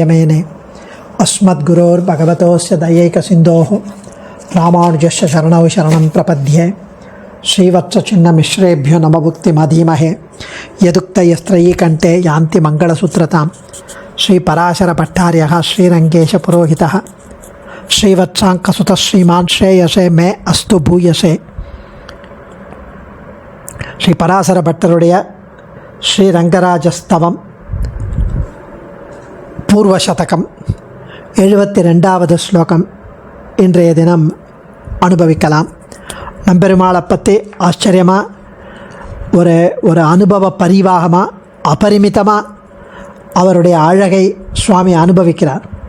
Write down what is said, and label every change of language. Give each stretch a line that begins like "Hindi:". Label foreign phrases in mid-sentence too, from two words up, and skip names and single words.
Sanskrit: मेने अस्मद्गुरोर्भगवतोस्य दयैकसिन्धोः रामानुजस्य शरणौ शरणं प्रपद्ये श्रीवत्सचिन्नमिश्रेभ्यो नमभुक्तिमधीमहे यदुक्तयस्त्रयीकण्ठे यान्ति मङ्गलसूत्रतां श्रीपराशरभट्टार्यः श्रीरङ्गेशपुरोहितः श्रीवत्साङ्कसुतः श्रीमान् श्रेयसे मे अस्तु भूयसे
Tamil: श्रीपराशरभट्टरुடைய ஸ்ரீரங்கராஜஸ்தவம் பூர்வசதகம் 72வது ஸ்லோகம் இன்றைய தினம் அனுபவிக்கலாம். நம்பெருமாளை பற்றி ஆச்சரியமாக ஒரு அனுபவ பரிவாகமாக அபரிமிதமாக அவருடைய அழகை சுவாமி அனுபவிக்கிறார்.